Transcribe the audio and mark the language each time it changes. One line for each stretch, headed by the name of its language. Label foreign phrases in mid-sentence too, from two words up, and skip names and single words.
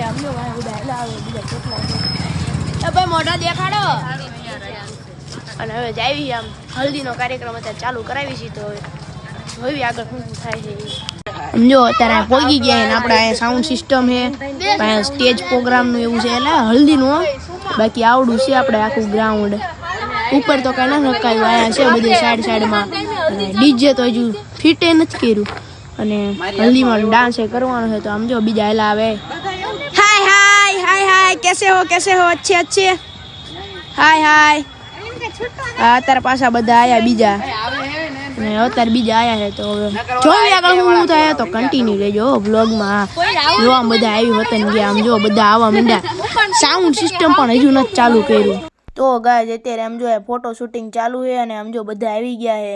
Gujarati: આમ જો બધા આવે બીજા કેટલા છે ભાઈ મોઢા દેખાડો અને હવે જાવી આમ હલ્દીનો કાર્યક્રમ અત્યારે ચાલુ કરાવી છે તો હવે આગળ શું થાય છે સમજો અત્યારે પહોંચી ગયા ને આપણે અહીંયા
English: sound system
Gujarati: છે સ્ટેજ પ્રોગ્રામનું એવું છે એટલે હલ્દીનું બાકી આવડું છે આપણે આખું ગ્રાઉન્ડ ઉપર તો કાંઈ ના રખાયું અહીંયા છે બધી સાઈડમાં ડીજે તો હજુ ફિટે નથી કર્યું અને હલ્દીમાં ડાન્સ કરવાનો છે. તો આમ જો બીજા એલા આવે.
Hindi: हाय हाय हाय हाय कैसे हो अच्छे हाय हाय
Gujarati: અત્યારે પાછા બધા આયા બીજા અને અત્યારે બીજા આયા છે. તો હવે જોઈએ આગળ શું થાય તો કન્ટિન્યુ રહેજો બ્લોગમાં. જો આમ બધા આવી વતન ગયા આમ જો બધા આવવા માંડ્યા.
English: sound system
Gujarati: પણ હજુ નથી ચાલુ કર્યું. તો ગાઈઝ અત્યારે આમ જો
English: photo shooting
Gujarati: ચાલુ છે અને આમ જો બધા આવી ગયા છે.